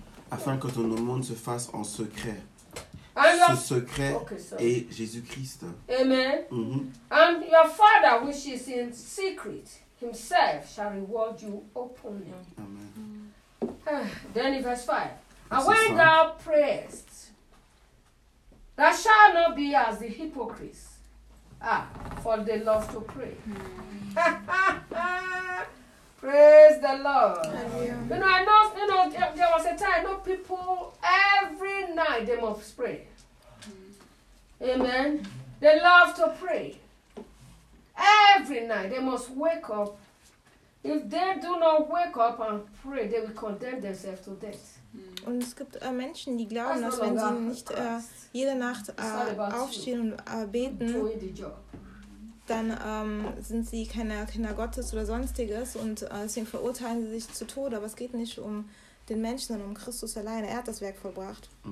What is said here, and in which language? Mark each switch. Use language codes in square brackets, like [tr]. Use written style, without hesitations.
[fr] Afin que ton monde se fasse en secret. [en] And [fr] ce secret est Jésus-Christ. Amen. Mm-hmm. [en] And your Father, which is in secret, himself shall reward you openly. Amen. Mm-hmm. Then in verse 5. And when thou prayest, thou shalt not be as the hypocrites, for they love to pray. Mm-hmm. Praise the Lord. Amen. You know, I know, you know, there was a time, you know, people, every night they must pray. Mm-hmm. Amen. They love to pray. Every night they must wake up. If they do not wake up and pray, they will condemn themselves to death. [de] Und es gibt Menschen, die glauben, dass wenn sie nicht jede Nacht aufstehen und beten, dann sind sie keine Kinder Gottes oder sonstiges und deswegen verurteilen sie sich zu Tode. Aber es geht nicht um den Menschen, sondern um Christus alleine. Er hat das Werk vollbracht.